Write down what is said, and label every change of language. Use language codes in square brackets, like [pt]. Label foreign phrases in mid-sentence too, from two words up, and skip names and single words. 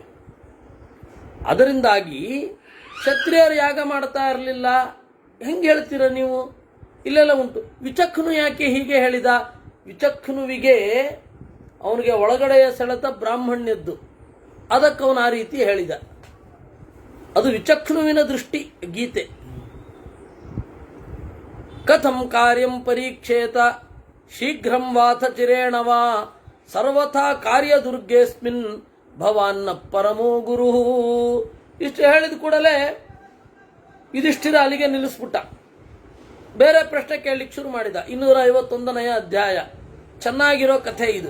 [kn] ಅದರಿಂದಾಗಿ ಕ್ಷತ್ರಿಯರು ಯಾಗ ಮಾಡ್ತಾ ಇರಲಿಲ್ಲ. ಹೆಂಗೆ ಹೇಳ್ತೀರ ನೀವು? ಇಲ್ಲೆಲ್ಲ ಉಂಟು. ವಿಚಕ್ಷಣು ಯಾಕೆ ಹೀಗೆ ಹೇಳಿದ? ವಿಚಕ್ಷಣುವಿಗೆ ಅವನಿಗೆ ಒಳಗಡೆಯ ಸೆಳೆತ ಬ್ರಾಹ್ಮಣ್ಯದ್ದು, ಅದಕ್ಕೆ ಅವನು ಆ ರೀತಿ ಹೇಳಿದ. ಅದು ವಿಚಕ್ಷಣುವಿನ ದೃಷ್ಟಿ. ಗೀತೆ [sa] ಕಥಂ ಕಾರ್ಯಂ ಪರೀಕ್ಷೇತ ಶೀಘ್ರಂ ವಾಥ ಚಿರೇಣವಾ ಸರ್ವಥಾ ಕಾರ್ಯದುರ್ಗೇಸ್ಮಿನ್ ಭವಾನ್ನ ಪರಮೋ ಗುರು. [kn] ಇಷ್ಟು ಹೇಳಿದ ಕೂಡಲೇ ಯುಧಿಷ್ಠಿರ ಅಲ್ಲಿಗೆ ನಿಲ್ಲಿಸ್ಬಿಟ್ಟ. ಬೇರೆ ಪ್ರಶ್ನೆ ಕೇಳಲಿಕ್ಕೆ ಶುರು ಮಾಡಿದ. 251ನೇ ಅಧ್ಯಾಯ. ಚೆನ್ನಾಗಿರೋ ಕಥೆ ಇದು.